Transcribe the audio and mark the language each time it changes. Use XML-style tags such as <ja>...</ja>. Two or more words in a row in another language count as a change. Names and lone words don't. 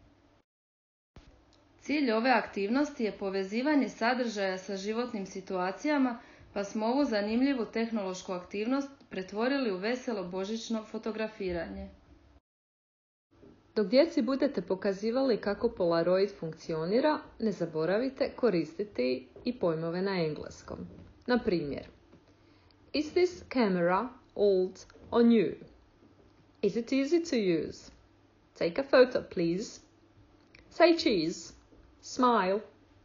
<hr>Cilj ove aktivnosti je povezivanje sadržaja sa životnim situacijama, pa smo ovu zanimljivu tehnološku aktivnost pretvorili u veselo božićno fotografiranje. Dok djeci budete pokazivali kako Polaroid funkcionira, ne zaboravite koristiti i pojmove na engleskom. Na primjer,</hr> <en>is this camera old or new? Is it easy to use? Take a photo, please. Say cheese. Smile.</en>